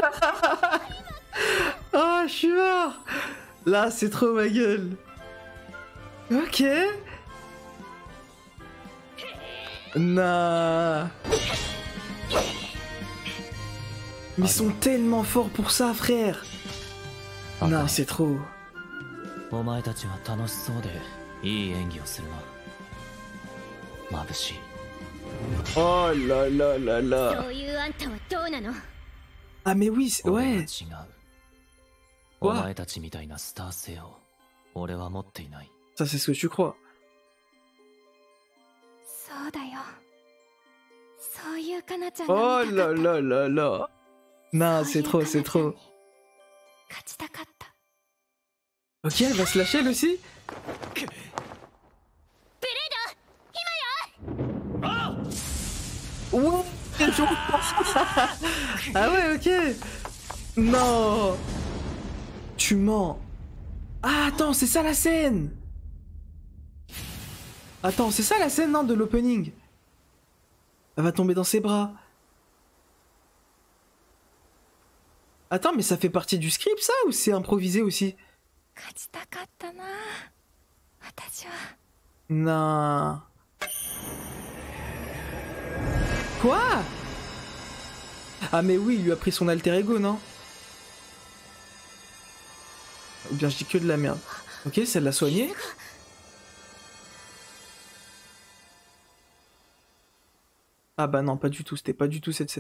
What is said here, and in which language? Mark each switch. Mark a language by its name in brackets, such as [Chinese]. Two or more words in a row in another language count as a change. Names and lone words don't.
[French] Oh, je suis mort. Là, c'est trop ma gueule. Ok. Non. Mais ils sont tellement forts pour ça, frère. Non, c'est trop. [Japanese] お前たちは楽しそうでいい演技をするな。眩しい。 [French] Oh là là là là. [Japanese] そういうあんたはどうなの？ [French] Ah mais oui, [Japanese] 俺は [French] ouais. [Japanese] 違う。お前たちみたいなスター性を俺は持っていない。 [French] Ça c'est ce que tu crois. [Japanese] そうだよ。そういうかなちゃん [French] Oh [Japanese] が見た [French] là [Japanese] かった。 [French] là là là. Non, c'est trop, c'est trop. [Japanese] 勝ちたかった。 [French] Ok, elle va se lâcher elle aussi. [Japanese] ブレード、 [French] Ouais. Ah ouais, ok. Non. Tu mens. Ah attends, c'est ça la scène. Attends, c'est ça la scène, non, de l'opening. Elle va tomber dans ses bras. Attends, mais ça fait partie du script ça ou c'est improvisé aussi? [Japanese] 勝ちたかったな。私は。 [French] Non. Quoi? Ah mais oui, il lui a pris son alter ego, non? Ou bien je dis que de la merde. Ok, ça l'a soigné. Ah bah non, pas du tout, c'était pas du tout cette scène.